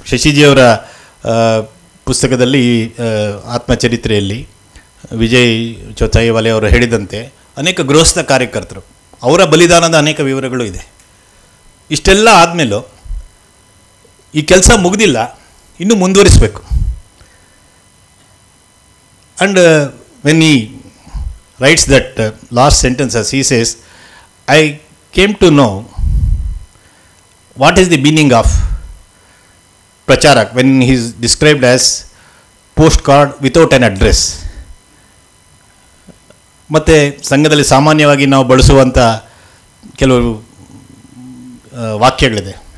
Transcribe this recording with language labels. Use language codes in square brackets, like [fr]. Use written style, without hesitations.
[kn] ಶಶಿಜಿಯವರ ಪುಸ್ತಕದಲ್ಲಿ, ಆತ್ಮಚರಿತ್ರೆಯಲ್ಲಿ ವಿಜಯ್ ಚೌಥಾಯಿವಾಲೆ ಅವರು ಹೇಳಿದಂತೆ ಅನೇಕ ಗೃಹಸ್ಥ ಕಾರ್ಯಕರ್ತರು, ಅವರ ಬಲಿದಾನದ ಅನೇಕ ವಿವರಗಳು ಇದೆ. ಇಷ್ಟೆಲ್ಲ ಆದಮೇಲೂ ಈ ಕೆಲಸ ಮುಗಿದಿಲ್ಲ, ಇನ್ನೂ ಮುಂದುವರಿಸಬೇಕು. [en] And when he writes that last sentence, as he says, I came to know what is the meaning of pracharak when he is described as postcard without an address. [kn] ಮತ್ತು ಸಂಘದಲ್ಲಿ ಸಾಮಾನ್ಯವಾಗಿ ನಾವು ಬಳಸುವಂಥ ಕೆಲವು ವಾಕ್ಯಗಳಿದೆ.